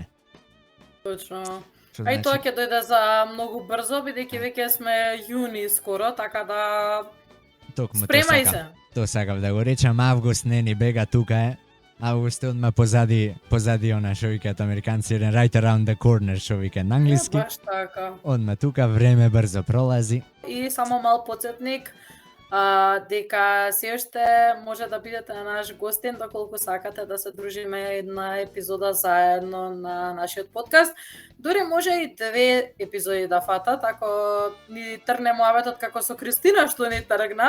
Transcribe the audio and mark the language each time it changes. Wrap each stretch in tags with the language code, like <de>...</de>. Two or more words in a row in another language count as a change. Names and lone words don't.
<mk>Точно. Што А и значи? тоа ќе дојде за многу брзо, бидејќи веќе сме јуни скоро, така да Токму спремај тоа се. сакав. Тоа сакав да го речам, август не ни бега, тука е. Август е одма позади она што викаат американци, еден</mk> <en>right around the corner</en> <mk>што викаат на англиски. Баш така. Одма тука време брзо пролази. И само мал подсетник, дека се уште може да бидете на наш гостин доколку сакате да се дружиме една епизода заедно на нашиот подкаст. Дори може и 2 епизоди да фатат, ако ни трне муабетот како со Кристина што ни тргна.</mk>